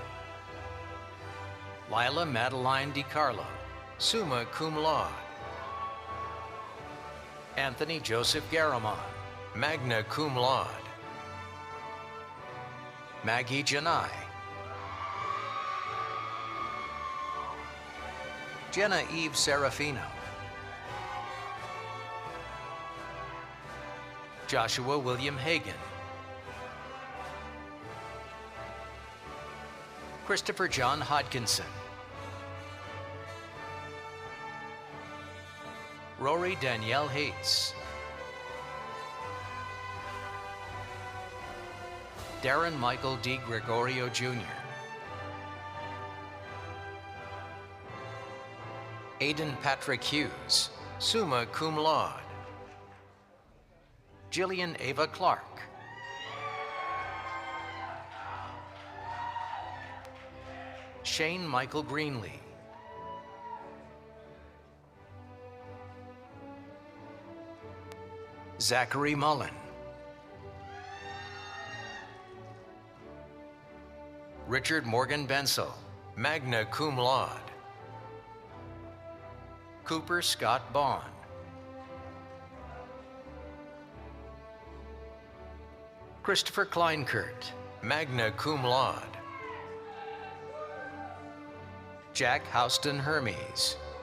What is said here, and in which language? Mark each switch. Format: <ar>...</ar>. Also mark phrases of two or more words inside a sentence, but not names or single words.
<en>Lila Madeline DiCarlo,</en> <la>summa cum laude.</la> <en>Anthony Joseph Garamond,</en> <la>magna cum laude.</la> <en>Maggie Janai. Jenna Eve Serafino. Joshua William Hagan. Christopher John Hodkinson. Rory Danielle Hates. Darren Michael D. Gregorio Jr. Aidan Patrick Hughes,</en> <la>summa cum laude.</la> <en>Jillian Ava Clark. Shane Michael Greenlee. Zachary Mullen. Richard Morgan Bensel,</en> <la>magna cum laude.</la> <en>Cooper Scott Bond. Christopher Kleinkert,</en> <la>magna cum laude.</la> <en>Jack Houston Hermes.</en>